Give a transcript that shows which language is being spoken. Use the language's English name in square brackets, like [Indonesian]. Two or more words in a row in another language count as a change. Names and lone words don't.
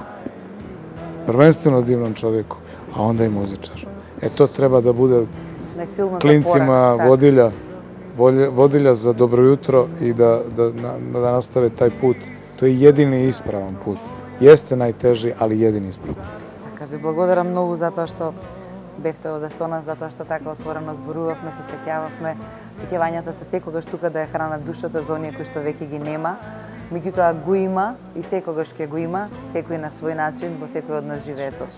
[Serbian] Prvenstveno divnom čovjeku, a onda i muzičar. To treba da bude klincima vodilja za dobro jutro i da nastave taj put. To je jedini ispravan put. Jeste najteži, ali jedini ispravan. [Macedonian] Така, ви благодарам многу за тоа што бевте овде со нас, за тоа што така отворено зборувавме, се сеќававме. Сеќавањата се секогаш тука да ја хранат душата за оние кои што веќе ги нема. Меѓутоа го има и секогаш ќе го има, секој на свој начин, во секој од нас живее Тоше.